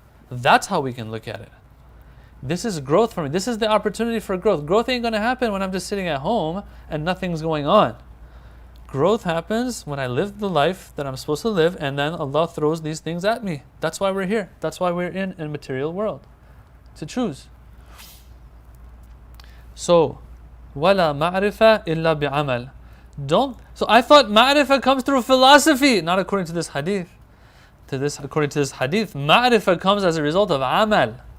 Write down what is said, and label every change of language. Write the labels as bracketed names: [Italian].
[English] That's how we can look at it. This is growth for me. This is the opportunity for growth. Growth ain't going to happen when I'm just sitting at home and nothing's going on. Growth happens when I live the life that I'm supposed to live, and then Allah throws these things at me. That's why we're here. That's why we're in a material world, to choose. [Arabic] So, وَلَا مَعْرِفَةَ إِلَّا بِعَمَلٍ. [English] So I thought ma'rifah comes through philosophy, not according to this hadith. According to this hadith, ma'rifah comes as a result of amal.